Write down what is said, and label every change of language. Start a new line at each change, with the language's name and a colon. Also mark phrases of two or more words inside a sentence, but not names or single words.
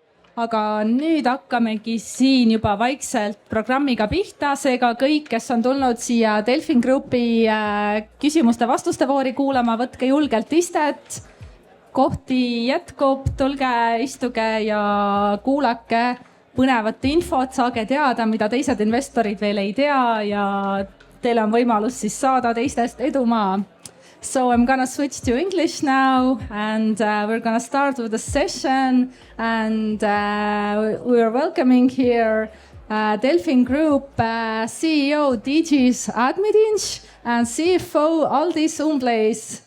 Estonian: aga nüüd hakkamegi siin juba vaikselt programmiga pihta, seega kõik, kes on tulnud siia DelfinGroupi küsimuste-vastuste voori kuulama, võtke julgelt istet, kohti jätkub, tulge, istuge ja kuulake põnevat infot, saage teada, mida teised investorid veel ei tea ja teil on võimalus siis saada teistest edumaa.
English: So I'm gonna switch to English now, and we're gonna start with the session. And we are welcoming here DelfinGroup CEO Digis Admidinš and CFO Aldis Umbles.